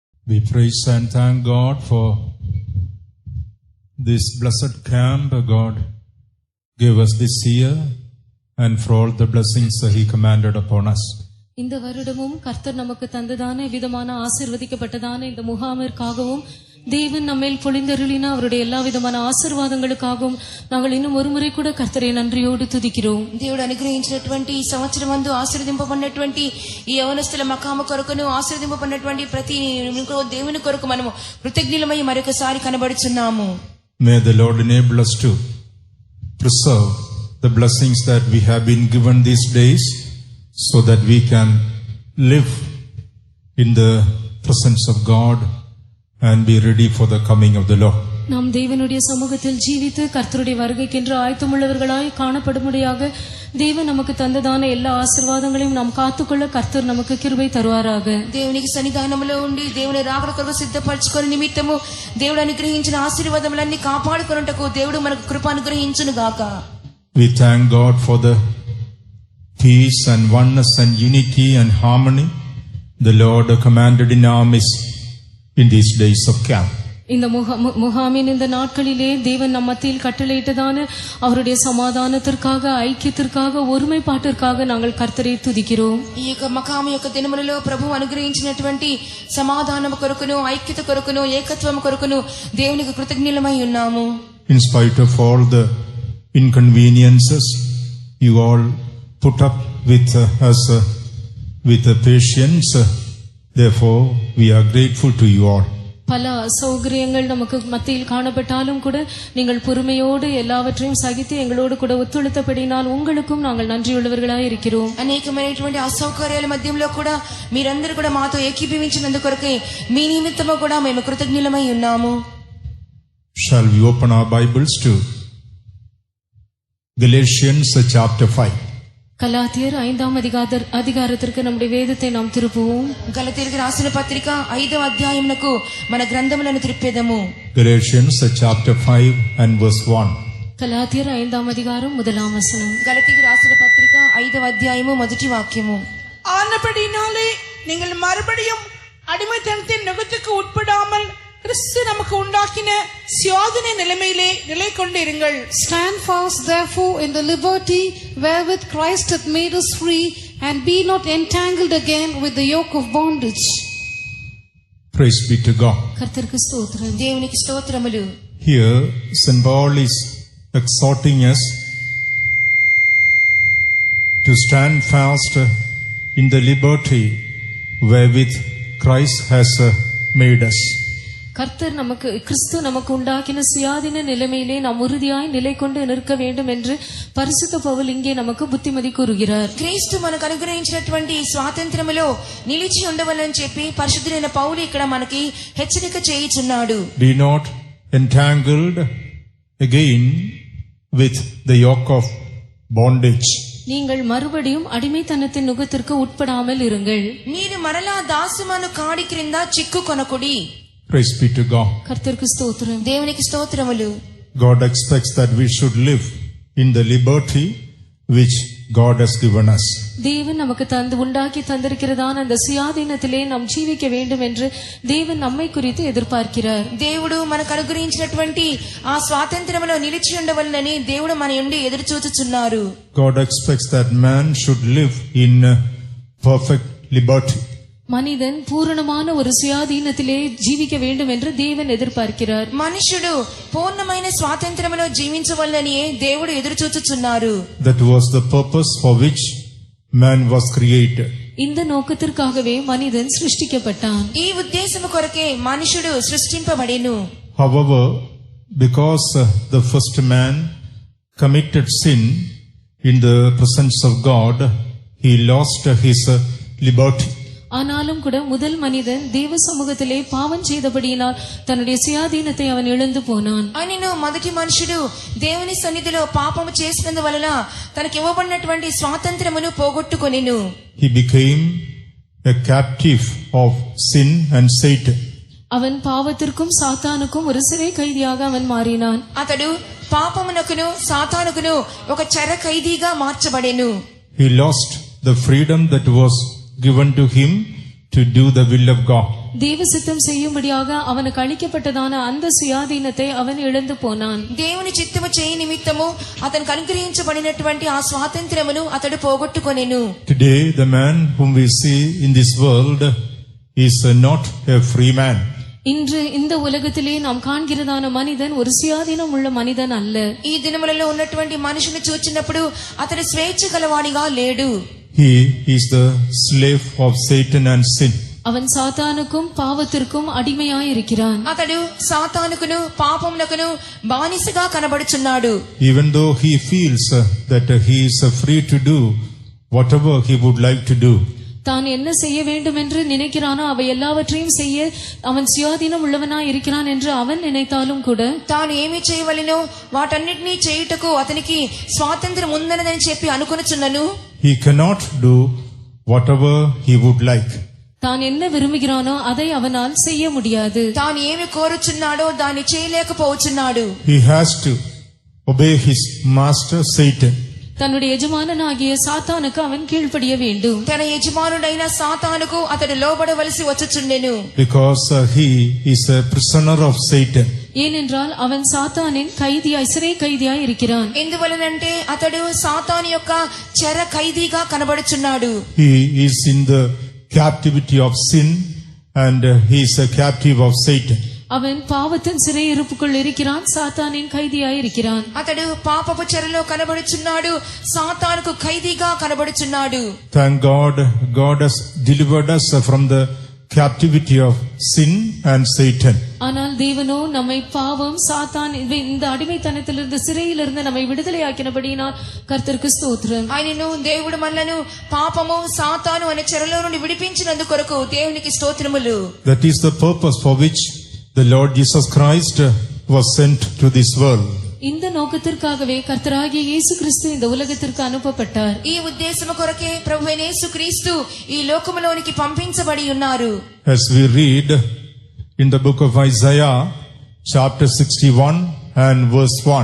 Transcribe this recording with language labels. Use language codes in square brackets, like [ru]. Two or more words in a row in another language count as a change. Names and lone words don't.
[en] We praise and thank God for this blessed camp God gave us this year and for all the blessings He commanded upon us. [ta] இந்த வருடமும் கர்த்தர் நமக்கு தந்ததான விதமான ஆசீர்வதிக்கப்பட்டதான இந்த முகாமிற்காகவும் தேவன் நம்மேல் பொழிந்தருளின அவருடைய எல்லா விதமான ஆசீர்வாదங்களுக்காகவும் நாங்கள் இன்னும் ஒரு முறை கூட கர்த்தரை நன்றியோடு துதிக்கிறோம். [te] దేవుడు అనుగ్రహించినటువంటి ఈ సంవత్సరమందు ఆశీర్వదింపబడినటువంటి ఈ యవనస్తుల మకాము కొరకును ఆశీర్వదింపబడినటువంటి ప్రతి దేవుని కొరకు మనము కృతజ్ఞులమై మరొకసారి కనబడుచున్నాము. [en] May the Lord enable us to preserve the blessings that we have been given these days so that we can live in the presence of God and be ready for the coming of the Lord. [ta] நாம் தேவனுடைய சமூகத்தில் ஜீவித்து கர்த்தருடைய வருகைக்கென்று ஆயத்தமுள்ளவர்களாய் காணப்படும்படியாக தேவன் நமக்கு தந்ததான எல்லா ஆசீர்வாதங்களையும் நாம் காத்துக்கொள்ள கர்த்தர் நமக்கு கிருபை தருவாராக. [te] దేవునికి సన్నిధానములో ఉండి దేవుని రాకడ కొరకు సిద్ధపరచుకొని నిమిత్తము దేవుడు అనుగ్రహించిన ఆశీర్వాదములన్నీ కాపాడుకొనుటకు దేవుడు మనకు కృప అనుగ్రహించును గాక. [en] We thank God for the peace and oneness and unity and harmony the Lord commanded in our midst in these days of camp. [ta] இந்த முகாமின் இந்த நாட்களிலே தேவன் நம் மத்தியில் கட்டளையிட்டதான அவருடைய சமாதானத்திற்காக ஐக்கியத்திற்காக ஒருமைப்பாட்டிற்காக நாங்கள் கர்த்தரை துதிக்கிறோம். [te] ఈ యొక్క మకాము యొక్క దినములలో ప్రభువు అనుగ్రహించినటువంటి సమాధానము కొరకును ఐక్యత కొరకును ఏకత్వము కొరకును దేవునికి కృతజ్ఞులమై ఉన్నాము. [en] In spite of all the inconveniences you all put up with us with patience, therefore we are grateful to you all. [ta] பல அசௌகரியங்கள் நமக்கு மத்தியில் காணப்பட்டாலும் கூட நீங்கள் பொறுமையோடு எல்லாவற்றையும் சகித்து எங்களோடு கூட ஒத்துழைத்தபடினால் உங்களுக்கும் நாங்கள் நன்றியுள்ளவர்களாய் இருக்கிறோம். [te] అనేకమైనటువంటి అసౌకర్యాల మధ్యలో కూడా మీరందరూ కూడా మాతో ఏకీభవించినందుకొరకే మీ నిమిత్తము కూడా మేము కృతజ్ఞులమై ఉన్నాము. [en] Shall we open our Bibles to Galatians chapter 5? [ta] கலாத்தியர் 5ஆம் அதிகாரத்திற்கு நம்முடைய வேதத்தை நாம் திருப்புவோம். [te] గలతీయులకు రాసిన పత్రిక 5వ అధ్యాయమునకు మన గ్రంథములను తిరిపేదము. [en] Galatians chapter 5 and verse 1. [ta] கலாத்தியர் 5ஆம் அதிகாரம் 1ஆம் வசனம். [te] గలతీయులకు రాసిన పత్రిక 5వ అధ్యాయము మొదటి వాక్యము. ஆனபடினாலே நீங்கள் மறுபடியும் அடிமைத்தனத்தின் நுகத்துக்கு உட்படாமல் கிறிஸ்து நமக்கு உண்டாக்கின சுயாதீன நிலைமையிலே நிலை கொண்டிருங்கள். [en] Stand fast therefore in the liberty wherewith Christ hath made us free, and be not entangled again with the yoke of bondage. Praise be to God. [ta] கர்த்தருக்கு ஸ்தோத்திரம். [te] దేవునికి స్తోత్రములు. [en] Here St. Paul is exhorting us to stand fast in the liberty wherewith Christ has made us. [ta] கர்த்தர் நமக்கு கிறிஸ்து நமக்கு உண்டாக்கின சுயாதீன நிலைமையிலே நாம் உறுதியாய் நிலை கொண்டு நிற்க வேண்டும் என்று பரிசுத்த பவுல் இங்கே நமக்கு புத்திமதி கூறுகிறார். [te] క్రీస్తు మనకు అనుగ్రహించినటువంటి స్వాతంత్రములో నిలిచి ఉండవలని చెప్పి పరిశుద్ధుడైన పౌలు ఇక్కడ మనకి హెచ్చరిక చేయుచున్నాడు. [en] Be not entangled again with the yoke of bondage. [ta] நீங்கள் மறுபடியும் அடிமைத்தனத்தின் நுகத்திற்கு உட்படாமல் இருங்கள். [te] మీరు మరలా దాసమను కాడి క్రింద చిక్కుకొనకుడి. [en] Praise be to God. [ta] கர்த்தருக்கு ஸ்தோத்திரம். [te] దేవునికి స్తోత్రములు. [en] God expects that we should live in the liberty which God has given us. [ta] தேவன் நமக்கு உண்டாக்கி தந்திருக்கிறதான அந்த சுயாதீனத்திலே நாம் ஜீவிக்க வேண்டும் என்று தேவன் நம்மை குறித்து எதிர்பார்க்கிறார். [te] దేవుడు మనకు అనుగ్రహించినటువంటి ఆ స్వాతంత్రములో నిలిచి ఉండవలనని దేవుడు మన నుండి ఎదురు చూచుచున్నారు. [en] God expects that man should live in perfect liberty. [ta] மனிதன் பூரணமான ஒரு சுயாதீனத்திலே ஜீவிக்க வேண்டும் என்று தேவன் எதிர்பார்க்கிறார். [te] మనుషుడు పూర్ణమైన స్వాతంత్రములో జీవించవలనని దేవుడు ఎదురు చూచుచున్నారు. [en] That was the purpose for which man was created. [ta] இந்த நோக்கத்திற்காகவே மனிதன் சிருஷ்டிக்கப்பட்டான். [te] ఈ ఉద్దేశము కొరకే మనుషుడు సృష్టింపబడెను. [en] However, because the first man committed sin in the presence of God, he lost his liberty. [ta] ஆனாலும் கூட முதல் மனிதன் தேவ சமூகத்திலே பாவம் செய்தபடியினால் தன்னுடைய சுயாதீனத்தை அவன் இழந்து போனான். [te] అయినను మొదటి మనుషుడు దేవుని సన్నిధిలో పాపము చేసినందువలన తనకి ఇవ్వబడినటువంటి స్వాతంత్రమును పోగొట్టుకొనెను. [en] He became a captive of sin and Satan. [ta] அவன் பாவத்திற்கும் சாத்தானுக்கும் ஒரு சிறை கைதியாக அவன் மாறினான். [te] అతడు పాపమునకును సాతానుకును ఒక చెర ఖైదీగా మార్చబడెను. [en] He lost the freedom that was given to him to do the will of God. [ta] தேவ சித்தம் செய்யும்படியாக அவனுக்கு அளிக்கப்பட்டதான அந்த சுயாதீனத்தை அவன் இழந்து போனான். [te] దేవుని చిత్తము చేయి నిమిత్తము అతనికి అనుగ్రహించబడినటువంటి ఆ స్వాతంత్ర్యమును అతడు పోగొట్టుకొనెను. [en] Today, the man whom we see in this world is not a free man. [ta] இன்று இந்த உலகத்திலே நாம் காண்கிறதான மனிதன் ஒரு சுயாதீனம் உள்ள மனிதன் அல்ல. [te] ఈ దినములలో ఉన్నటువంటి మనిషిని చూచినప్పుడు అతడు స్వేచ్ఛ గలవాడిగా లేడు. [en] He is the slave of Satan and sin. [ta] அவன் சாத்தானுக்கும் பாவத்திற்கும் அடிமையாயிருக்கிறான். [te] అతడు సాతానుకును పాపమునకును బానిసగా కనబడుచున్నాడు. [en] Even though he feels that he is free to do whatever he would like to do. [ta] தான் என்ன செய்ய வேண்டும் என்று நினைக்கிறானோ அவை எல்லாவற்றையும் செய்ய அவன் சுயாதீனம் உள்ளவனாய் இருக்கிறான் என்று அவன் நினைத்தாலும் கூட [te] తాను ఏమి చేయవలెనో వాటన్నిటినీ చేయుటకు అతనికి స్వాతంత్ర్యం ఉందనని చెప్పి అనుకొనుచున్నను. [en] He cannot do whatever he would like. [ta] தான் என்ன விரும்புகிறானோ அதை அவனால் செய்ய முடியாது. [te] తాను ఏమి కోరుచున్నాడో దాన్ని చేయలేకపోవచ్చున్నాడు. [en] He has to obey his master Satan. [ta] தன்னுடைய எஜமானனாகிய சாத்தானுக்கு அவன் கீழ்ப்படிய வேண்டும். [te] తన యజమానుడైన సాతానుకు అతడు లోబడవలసి వచ్చుచుండెను. [en] Because he is a prisoner of Satan. [ta] ஏனென்றால் அவன் சாத்தானின் கைதியாய் சிறை கைதியாய் இருக்கிறான். [te] ఎందువలనంటే అతడు సాతాను యొక్క చెర ఖైదీగా కనబడుచున్నాడు. [en] He is in the captivity of sin and he is a captive of Satan. [ta] அவன் பாவத்தின் சிறையிருப்புக்குள் இருக்கிறான், சாத்தானின் கைதியாய் இருக்கிறான். [te] అతడు పాపపు చెరలో కనబడుచున్నాడు, సాతానుకు ఖైదీగా కనబడుచున్నాడు. [en] Thank God, God has delivered us from the captivity of sin and Satan. [ta] ஆனால் தேவனோ நம்மை பாவம் சாத்தான் இந்த அடிமைத்தனத்திலிருந்து சிறையிலிருந்து நம்மை விடுதலையாக்கினபடியினால் கர்த்தருக்கு ஸ்தோத்திரம். [te] ఆయనను దేవుడు మనలను పాపము సాతాను అనే చెరలో నుండి విడిపించినందుకు కొరకు దేవునికి స్తోత్రములు. [en] That is the purpose for which the Lord Jesus Christ was sent to this world. [ta] இந்த நோக்கத்திற்காகவே கர்த்தராகிய இயேசு கிறிஸ்து இந்த உலகத்திற்கு அனுப்பப்பட்டார். [te] ఈ ఉద్దేశము కొరకే ప్రభువైన యేసుక్రీస్తు ఈ లోకములోనికి పంపించబడి ఉన్నారు. [en] As we read in the book of Isaiah chapter 61 and verse 1.